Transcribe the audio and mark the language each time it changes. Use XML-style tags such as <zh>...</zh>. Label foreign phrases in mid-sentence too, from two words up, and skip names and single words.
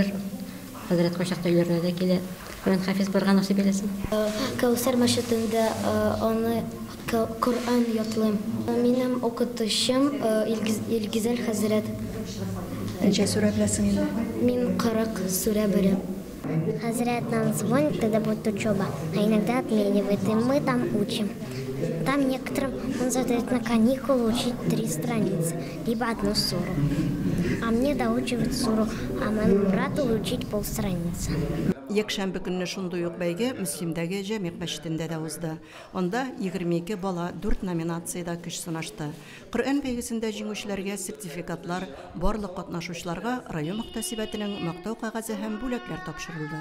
<tt>Хәзрәт качакта өйләренә дә килә. Коръән хафиз булган насыйп итсен. Кәүсәр мәчетендә аны Коръән ятлыйм. Минем укытучым Илгизәл хәзрәт. Ничә сүрә беләсең инде? Мин 40 сүрә беләм.</tt> <ru>Хазрат нам звонит, когда будет учеба, а иногда отменивает, и мы там учим. Там некоторым он задает на каникулы учить 3 страницы, либо 1 суру. А мне доучивать суру, а моему брату учить полстраницы.</ru> <tt>Якшәмбе көнне шундый ук бәйге Мөслимдәге Җәмигъ мәчетендә дә узды. Анда 22 бала 4 номинациядә көч сынашты. Коръән бәйгесендә җиңүчеләргә сертификатлар, барлык катнашучыларга район мөхтәсибәтенең мактау кәгазе һәм бүләкләр тапшырылды.</tt>